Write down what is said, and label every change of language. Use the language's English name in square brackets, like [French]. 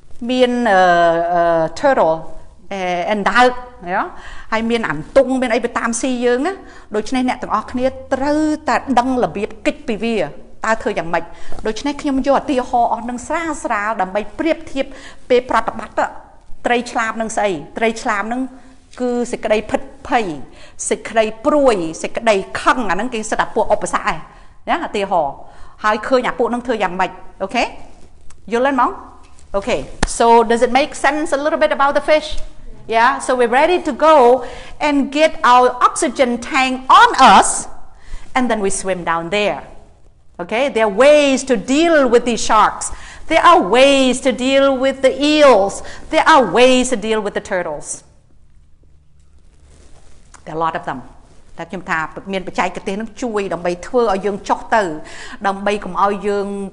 [Khmer] មាន turtle អណ្ដើកណាហើយមានអាំទុងមានអីទៅតាមស៊ីយើងណាដូច្នេះអ្នកទាំងអស់គ្នាត្រូវតែដឹងរបៀបគិតពីវាតើធ្វើយ៉ាងម៉េចដូច្នេះខ្ញុំយកឧទាហរណ៍អស់នឹងស្រាលដើម្បីប្រៀបធៀបពេលប្រតិបត្តិត្រីឆ្លាមនឹងស្អីត្រីឆ្លាមនឹងគឺសេចក្តីភិតភ័យ សេចក្តីព្រួយសេចក្តីខឹងអាហ្នឹងគេសិតតែពួកឧបសគ្គឯងណាឧទាហរណ៍ហើយឃើញអាពួកហ្នឹងធ្វើយ៉ាងម៉េចអូខេយល់ទេហ្មង [English] Okay, so does it make sense a little bit about the fish? Yeah, so we're ready to go and get our oxygen tank on us and then we swim down there. Okay, there are ways to deal with these sharks. There are ways to deal with the eels. There are ways to deal with the turtles. There are a lot of them. [Khmer] តែខ្ញុំថាមានបច្ចេកទេសនឹងជួយដើម្បីធ្វើឲ្យយើងចុះទៅដើម្បីកុំឲ្យយើង